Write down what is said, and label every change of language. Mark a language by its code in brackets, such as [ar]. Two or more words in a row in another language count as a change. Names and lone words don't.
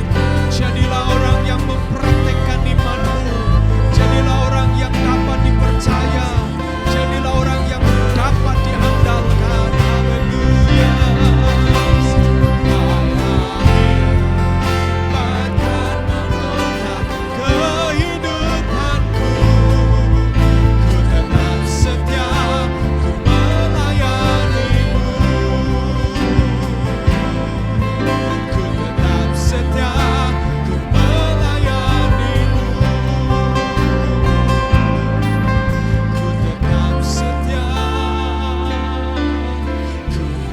[id] Jadilah orang yang mempraktekkan imanmu, jadilah orang yang dapat dipercaya, jadilah orang yang dapat diandalkan. Haleluya. Bahkan mahkota kehidupanku, ku tetap setia, ku melayanimu, ku tetap setia, ku melayanimu, ku tetap setia, ku